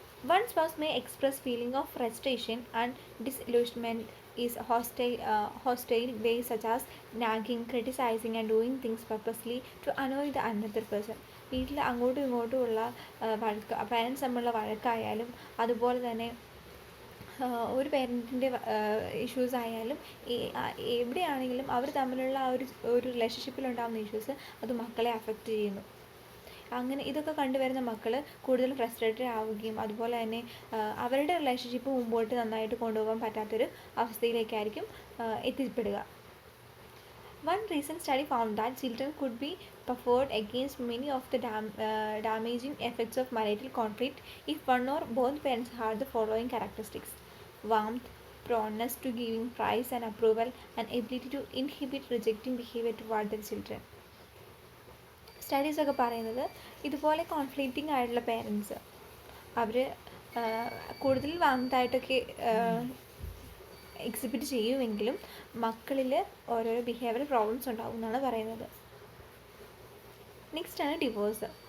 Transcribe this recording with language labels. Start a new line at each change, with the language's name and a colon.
English: One spouse may express feeling of frustration and disillusionment is hostile ways such as nagging, criticizing and doing things purposely to annoy the another person.
Malayalam: വീട്ടിൽ അങ്ങോട്ടും ഇങ്ങോട്ടും ഉള്ള വഴക്ക്, parents തമ്മിലുള്ള വഴക്കായാലും അതുപോലെ തന്നെ ഒരു പേരൻറ്റിൻ്റെ ഇഷ്യൂസ് ആയാലും എവിടെയാണെങ്കിലും അവർ തമ്മിലുള്ള ഒരു റിലേഷൻഷിപ്പിലുണ്ടാകുന്ന ഇഷ്യൂസ് അത് മക്കളെ അഫക്റ്റ് ചെയ്യുന്നു. അങ്ങനെ ഇതൊക്കെ കണ്ടുവരുന്ന മക്കൾ കൂടുതൽ ഫ്രസ്ട്രേറ്റഡ് ആവുകയും അതുപോലെ തന്നെ അവരുടെ റിലേഷൻഷിപ്പ് മുമ്പോട്ട് നന്നായിട്ട് കൊണ്ടുപോകാൻ പറ്റാത്തൊരു അവസ്ഥയിലേക്കായിരിക്കും എത്തിപ്പെടുക.
English: One recent study found that children could be buffered against many of the damaging effects of marital conflict if one or both parents had the following characteristics: warmth, proneness to giving praise and approval, and ability to inhibit rejecting behavior toward their children.
Malayalam: സ്റ്റഡീസൊക്കെ പറയുന്നത് ഇതുപോലെ conflicting ആയിട്ടുള്ള parents അവർ കൂടുതൽ വാമത്തായിട്ടൊക്കെ exhibit ചെയ്യുമെങ്കിലും മക്കളിൽ ഓരോരോ behavioural problems ഉണ്ടാകും എന്നാണ് പറയുന്നത്. Next ആണ് ഡിവോഴ്സ്.